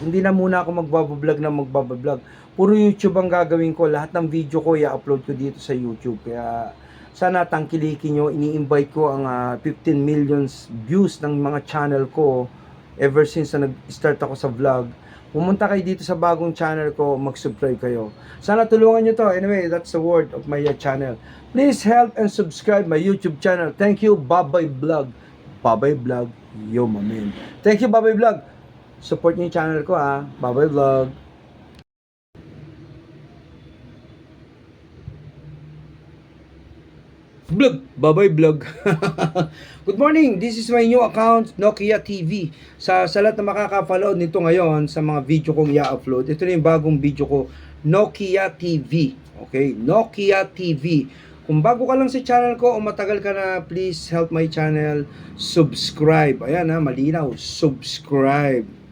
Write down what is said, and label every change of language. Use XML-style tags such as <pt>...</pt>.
<tl>Hindi na muna ako magbablog. Puro YouTube ang gagawin ko. Lahat ng video ko i-upload ko dito sa YouTube. Kaya sana tangkilikin nyo. Ini-invite ko ang 15 million views ng mga channel ko ever since na nag-start ako sa vlog. Pumunta kayo dito sa bagong channel ko, mag-subscribe kayo. Sana tulungan nyo to.</tl> <en>Anyway, that's the word of my channel. Please help and subscribe my YouTube channel. Thank you, Babay Vlog. Babay Vlog, yo mamin. Thank you, Babay Vlog.</en> <tl>Support nyo yung channel ko Babay Vlog.</tl> <en>Vlog! Babay vlog! Good morning! This is my new account, Nokia TV.</en> <tl>Sa lahat na makaka-follow nito ngayon sa mga video kong i-upload, ito na yung bagong video ko, Nokia TV. Okay? Nokia TV. Kung bago ka lang sa channel ko o matagal ka na,</tl> <en>please help my channel.</en> <tl>Subscribe. Ayan ha, malinaw. Subscribe.</tl>